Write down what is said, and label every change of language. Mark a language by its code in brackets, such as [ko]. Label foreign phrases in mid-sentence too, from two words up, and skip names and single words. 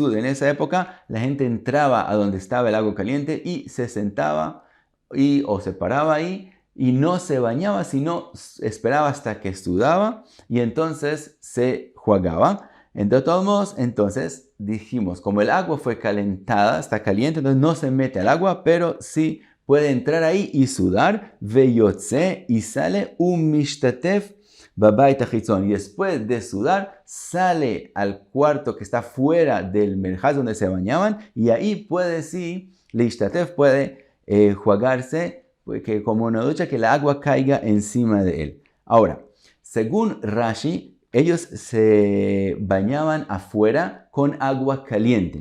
[es] En esa época la gente entraba a donde estaba el agua caliente y se sentaba o se paraba ahí y no se bañaba, sino esperaba hasta que sudaba y entonces se jugaba. De todos modos, entonces dijimos, como el agua fue calentada, está caliente, entonces no se mete al agua, pero sí puede entrar ahí y sudar, veyotze, y sale un [he] משתטף בבית החיצון. [es] Y después de sudar, sale al cuarto que está fuera del merchatz donde se bañaban, y ahí puede sí, l'ishtatef puede jugarse, que como una ducha, que la agua caiga encima de él. Ahora, según Rashi, ellos se bañaban afuera con agua caliente.